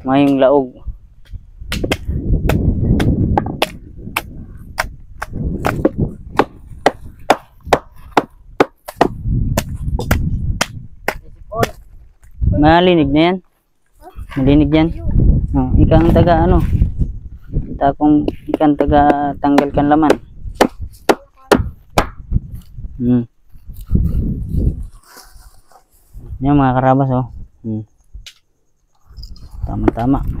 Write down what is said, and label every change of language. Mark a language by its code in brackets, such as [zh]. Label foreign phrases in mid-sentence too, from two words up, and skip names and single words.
[bik] Mayong laog. Malinig na yan. Malinig yan. Oh, ikaw ang taga ano. Kung ikaw ang taga tanggal kan laman. Yan mga karabas oh. Tama-tama.